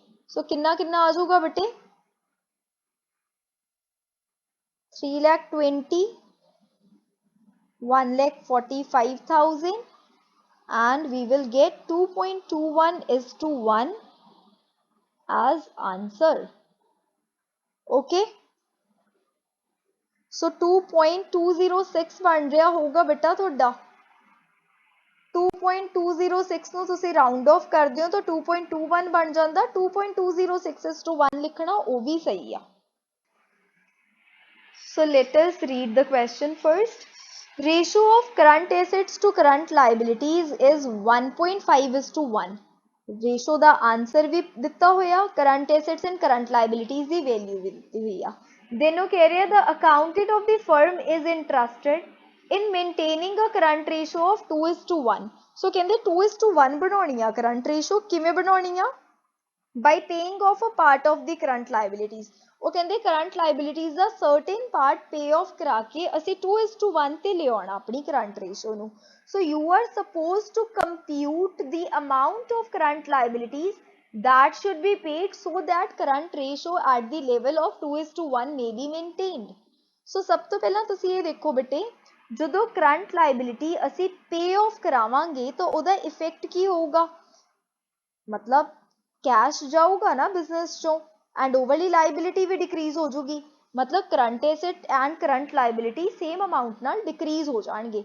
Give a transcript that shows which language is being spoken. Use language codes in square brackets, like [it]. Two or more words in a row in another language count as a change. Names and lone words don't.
[pa] ਸੋ ਕਿੰਨਾ ਕਿੰਨਾ ਆ ਜਾਊਗਾ ਬੇਟੇ, 3,20,000, 1,45,000 [en] and we will get 2.21:1 as answer. [pa] Okay, so 2.206 ਬਣ ਰਿਹਾ ਹੋਊਗਾ ਬੇਟਾ ਤੁਹਾਡਾ. 2.206 ਨੂੰ ਤੁਸੀਂ [en] round off [pa] ਕਰਦੇ ਹੋ ਤਾਂ 2.21 ਬਣ ਜਾਂਦਾ. 2.206:1 ਲਿਖਣਾ ਉਹ ਵੀ ਸਹੀ ਆ. [en] So let us read the question first. Ratio of current assets to current liabilities is 1.5:1. [pa] Ratio ਦਾ ਆਂਸਰ ਵੀ ਦਿੱਤਾ ਹੋਇਆ, [en] current assets and current liabilities [pa] ਦੀ ਵੈਲਿਊ ਵੀ ਦਿੱਤੀ ਹੋਈ ਆ. [en] Then [pa] ਉਹ ਕਹਿ ਰਿਹਾ [en] the accountant of the firm is interested in maintaining a current ratio of 2:1. [pa] So ਕਹਿੰਦੇ 2:1 ਬਣਾਉਣੀ ਆ [en] current ratio. [pa] ਕਿਵੇਂ ਬਣਾਉਣੀ ਆ, [en] by paying off a part of the current liabilities. [pa] ਉਹ ਕਹਿੰਦੇ [en] current liabilities [pa] ਦਾ [en] certain part pay off [pa] ਕਰਾ ਕੇ ਅਸੀਂ 2:1 ਤੇ ਲਿਆਉਣਾ ਆਪਣੀ [en] current ratio [pa] ਨੂੰ. [en] so you are supposed to compute the amount of current liabilities that should be paid so that current ratio at the level of 2:1 may be maintained. [pa] ਸੋ ਸਭ ਤੋਂ ਪਹਿਲਾਂ ਤੁਸੀਂ ਇਹ ਦੇਖੋ ਬੇਟੇ, ਜਦੋਂ [en] current liability [pa] ਅਸੀਂ [en] pay off [pa] ਕਰਾਵਾਂਗੇ ਤਾਂ ਉਹਦਾ ਇਫੈਕਟ ਕੀ ਹੋਊਗਾ, ਮਤਲਬ ਕੈਸ਼ ਜਾਊਗਾ ਨਾ ਬਿਜ਼ਨਸ ਚੋਂ [en] and overall liability [pa] ਵੀ ਡਿਕਰੀਜ਼ ਹੋ ਜੂਗੀ. ਮਤਲਬ [en] current asset and current liability same amount [pa] ਨਾਲ ਡਿਕਰੀਜ਼ ਹੋ ਜਾਣਗੇ.